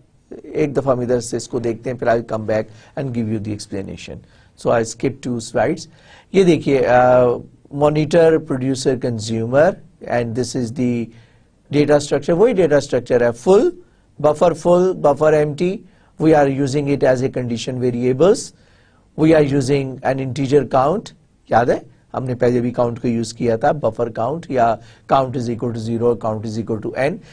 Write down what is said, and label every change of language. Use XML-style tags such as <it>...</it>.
<ur>ایک دفعہ ہم ادھر سے اس کو دیکھتے ہیں، پھر</ur> <en>I'll come back and give you the explanation. So I skip 2 slides.</en> <ur>یہ دیکھیے</ur> <en>monitor, producer, consumer, and this is the data structure.</en> <ur>وہی data structure ہے، full, buffer empty.</ur> <en>We are using it as a condition variables. We are using an integer count.</en> <ur>یاد ہے ہم نے پہلے بھی کاؤنٹ کو یوز کیا تھا، بفر کاؤنٹ یا</ur> <en>count is equal to 0،</en> <ur>count is equal to n.</ur>